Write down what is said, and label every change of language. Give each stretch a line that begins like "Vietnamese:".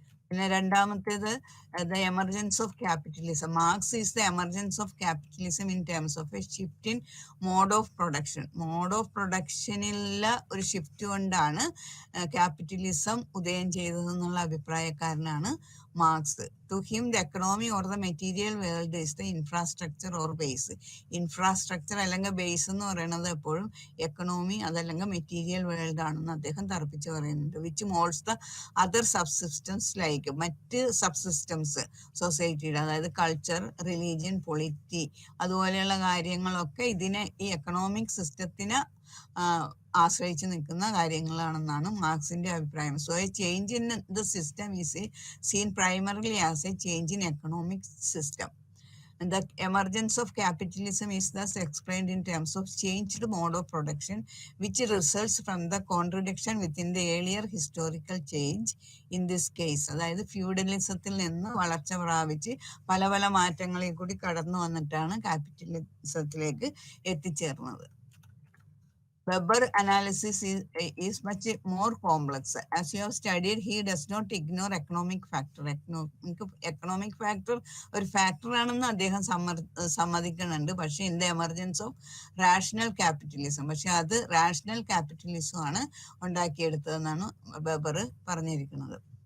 Malayalam: പിന്നെ രണ്ടാമത്തേത്
English: The emergence of capitalism. Marx is the emergence of capitalism in terms of a shift in mode of production.
Malayalam: Mode of പ്രൊഡക്ഷനിലുള്ള ഒരു shift കൊണ്ടാണ് capitalism ഉദയം ചെയ്തതെന്നുള്ള അഭിപ്രായക്കാരനാണ് marks.
English: To him, the economy or the material world is the infrastructure or base.
Malayalam: Infrastructure അല്ലെങ്കിൽ base എന്ന് പറയുന്നത് എപ്പോഴും economy അതല്ലെങ്കിൽ material world ആണെന്ന് അദ്ദേഹം തറപ്പിച്ച് പറയുന്നുണ്ട്.
English: which moulds the other subsystems like
Malayalam: മറ്റ് സബ്സിസ്റ്റംസ് സൊസൈറ്റിയുടെ, അതായത് കൾച്ചർ, റിലീജിയൻ, പൊളിറ്റി അതുപോലെയുള്ള കാര്യങ്ങളൊക്കെ ഇതിനെ ഈ എക്കണോമിക് സിസ്റ്റത്തിനെ ആശ്രയിച്ച് നിൽക്കുന്ന കാര്യങ്ങളാണെന്നാണ് മാർക്സിന്റെ അഭിപ്രായം.
English: So a change in the system is seen primarily as a change in economic system. The emergence of capitalism is thus explained in terms of changed mode of production, which results from the contradiction within the earlier historical change. In this case,
Malayalam: അതായത് ഫ്യൂഡലിസത്തിൽ നിന്ന് വളർച്ച പ്രാപിച്ച് പല പല മാറ്റങ്ങളിൽ കൂടി കടന്നു വന്നിട്ടാണ് ക്യാപിറ്റലിസത്തിലേക്ക് എത്തിച്ചേർന്നത്.
English: Weber analysis is much more complex. As you have studied, he does not ignore economic factor.
Malayalam: Economic factor ഒരു ഫാക്ടർ ആണെന്ന് അദ്ദേഹം സമ്മതിക്കുന്നുണ്ട്. പക്ഷെ
English: in the emergence of rational capitalism,
Malayalam: പക്ഷെ അത് റാഷണൽ ക്യാപിറ്റലിസം ആണ് ഉണ്ടാക്കിയെടുത്തതെന്നാണ് വെബർ പറഞ്ഞിരിക്കുന്നത്.